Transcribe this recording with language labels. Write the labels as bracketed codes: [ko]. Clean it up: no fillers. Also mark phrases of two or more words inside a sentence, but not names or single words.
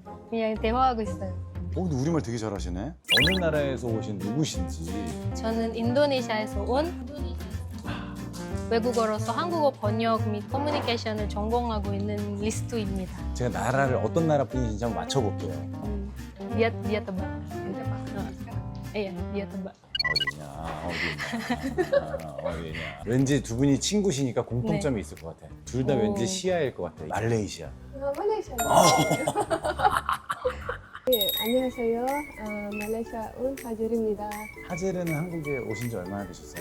[ko] 그냥 대화하고 있어요. 근데 우리말 되게 잘하시네. 어느 나라에서 오신 누구신지. 저는 인도네시아에서 온 외국어로서 한국어 번역 및 커뮤니케이션을 전공하고 있는 리스투입니다. 제가 나라를 어떤 나라 분인지 한번 맞춰볼게요. [id] Dia dia tebak. Iya, dia tebak. [ko] 어디냐? 어디 있냐. 왠지 두 분이 친구시니까 공통점이 있을 것 같아. 둘 다 오. 왠지 시아일 것 같아. 말레이시아. 말레이시아. 네, 안녕하세요. 말레이시아 온 하젤입니다. 하젤은 한국에 오신 지 얼마나 되셨어요?